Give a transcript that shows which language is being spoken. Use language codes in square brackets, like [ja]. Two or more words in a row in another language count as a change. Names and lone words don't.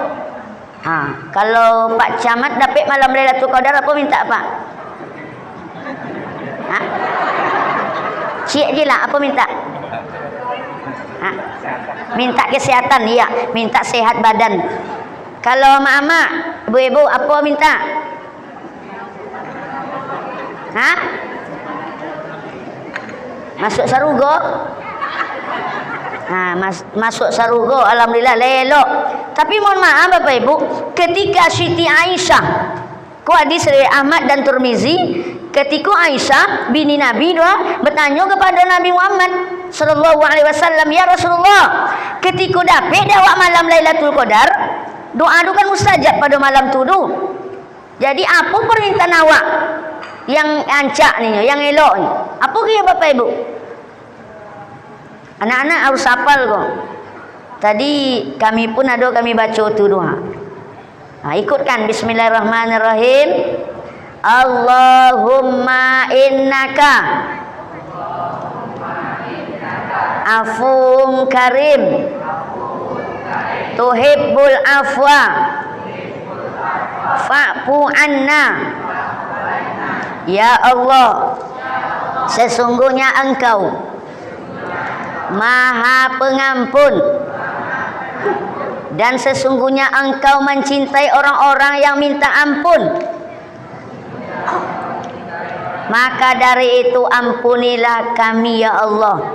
[id] Kalau Pak Camat dapat malam Lailatul Qadar apa minta Pak? Cik je lah apa minta? Minta kesehatan, iya, minta sehat badan. Kalau mak-mak, ibu-ibu apa minta? [min] Masuk sarugo? Masuk sarugo, alhamdulillah lelok. [id] Tapi mohon maaf Bapak Ibu, ketika Siti Aisyah, hadis dari Ahmad dan Tirmizi, ketika Aisyah bini Nabi bertanya kepada Nabi Muhammad [ar] sallallahu alaihi wasallam, ya Rasulullah, [id] ketika dapat awak malam Lailatul Qadar, doa tu kan mustajab pada malam tu tu. Jadi apa permintaan awak yang ancak ni, yang elok ni? Apa kira Bapak Ibu? Anak-anak harus hafal kok. Tadi kami pun ada kami baca tu doa. Ikutkan bismillahirrahmanirrahim. [ar] Allahumma innaka afun karim tuhibbul afwa fa'fu anna. [id] Ya Allah, sesungguhnya Engkau Maha Pengampun dan sesungguhnya Engkau mencintai orang-orang yang minta ampun. Maka dari itu ampunilah kami ya Allah.